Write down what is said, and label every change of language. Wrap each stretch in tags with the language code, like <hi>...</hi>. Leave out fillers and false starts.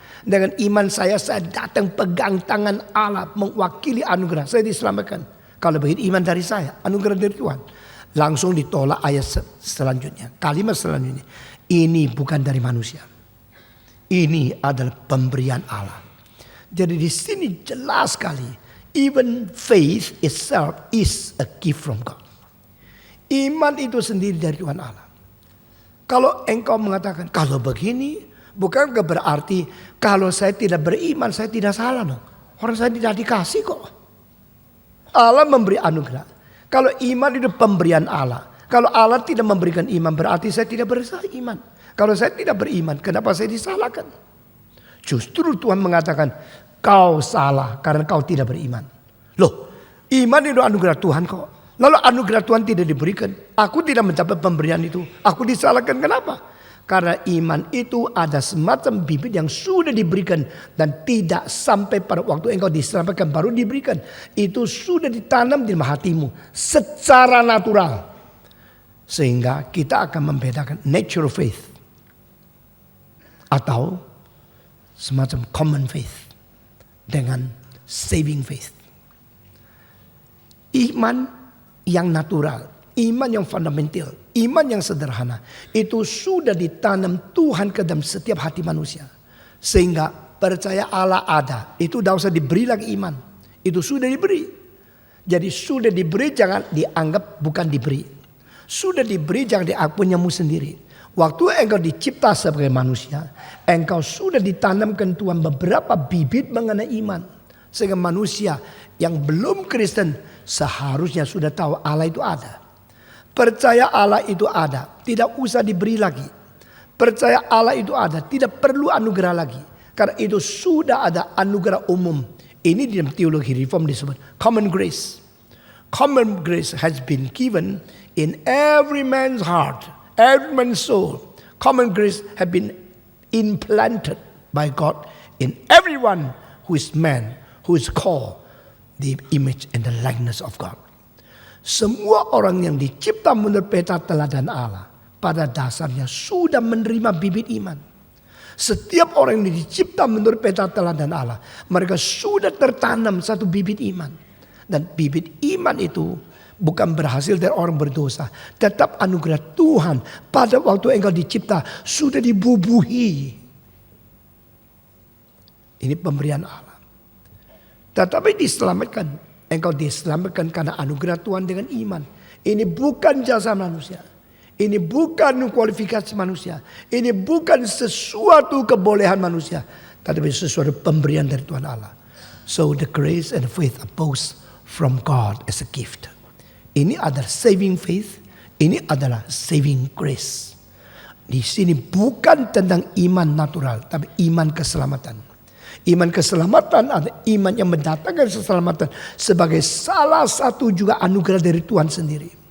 <id>Dengan iman saya datang pegang tangan Allah mewakili anugerah. Saya diselamatkan. Kalau begitu iman dari saya, anugerah dari Tuhan. Langsung ditolak ayat selanjutnya. Kalimat selanjutnya. Ini bukan dari manusia. Ini adalah pemberian Allah. Jadi di sini jelas sekali.</id> <en>Even faith itself is a gift from God.</en> <id>Iman itu sendiri dari Tuhan Allah. Kalau engkau mengatakan, kalau begini, bukan berarti kalau saya tidak beriman, saya tidak salah dong. Orang saya tidak dikasih kok. Allah memberi anugerah. Kalau iman itu pemberian Allah. Kalau Allah tidak memberikan iman, berarti saya tidak beriman. Kalau saya tidak beriman, kenapa saya disalahkan? Justru Tuhan mengatakan, kau salah karena kau tidak beriman. Loh, iman itu anugerah Tuhan kok. Lalu anugerah Tuhan tidak diberikan. Aku tidak mencapai pemberian itu. Aku disalahkan kenapa? Karena iman itu ada semacam bibit yang sudah diberikan. Dan tidak sampai pada waktu engkau diselamatkan baru diberikan. Itu sudah ditanam di dalam hatimu. Secara natural. Sehingga kita akan membedakan</id> <en>natural faith.</en> <id>Atau semacam</id> <en>common faith.</en> <id>Dengan</id> <en>saving faith.</en> <id>Iman yang natural, iman yang fundamental, iman yang sederhana, itu sudah ditanam Tuhan ke dalam setiap hati manusia. Sehingga percaya Allah ada, itu tidak usah diberi lagi iman. Itu sudah diberi. Jadi sudah diberi jangan dianggap bukan diberi. Sudah diberi jangan dianggap punyamu sendiri. Waktu engkau dicipta sebagai manusia, engkau sudah ditanamkan Tuhan beberapa bibit mengenai iman. Sehingga manusia yang belum Kristen seharusnya sudah tahu Allah itu ada. Percaya Allah itu ada, tidak usah diberi lagi. Percaya Allah itu ada, tidak perlu anugerah lagi. Karena itu sudah ada anugerah umum. Ini di dalam teologi reform disebut</id> <en>common grace. Common grace has been given in every man's heart, every man's soul. Common grace have been implanted by God in everyone who is man, who is called the image and the likeness of God.</en> <id>Semua orang yang dicipta menurut peta teladan Allah pada dasarnya sudah menerima bibit iman. Setiap orang yang dicipta menurut peta teladan Allah, mereka sudah tertanam satu bibit iman. Dan bibit iman itu bukan berhasil dari orang berdosa, tetap anugerah Tuhan pada waktu engkau dicipta sudah dibubuhi. Ini pemberian Allah. Tetapi diselamatkan, engkau diselamatkan karena anugerah Tuhan dengan iman. Ini bukan jasa manusia. Ini bukan kualifikasi manusia. Ini bukan sesuatu kebolehan manusia. Tetapi sesuatu pemberian dari Tuhan Allah.</id> <en>So the grace and faith are both from God as a gift.</en> <id>Ini adalah</id> <en>saving faith.</en> <id>Ini adalah</id> <en>saving grace.</en> <id>Di sini bukan tentang iman natural, tapi iman keselamatan. Iman keselamatan adalah iman yang mendatangkan keselamatan sebagai salah satu juga anugerah dari Tuhan sendiri.</id>